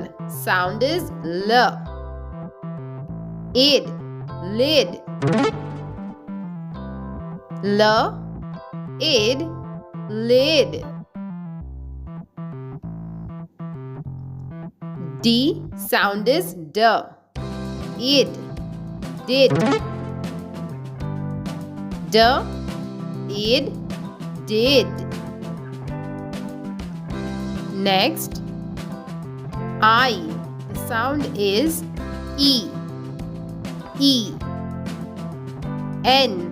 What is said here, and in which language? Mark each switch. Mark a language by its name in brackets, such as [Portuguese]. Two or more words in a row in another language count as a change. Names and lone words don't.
[English] Sound is L. Id. Lid. L. Id. Lid. D. Sound is D. Id. Did. D. Id. Did. Next. I. The sound is E. E. N.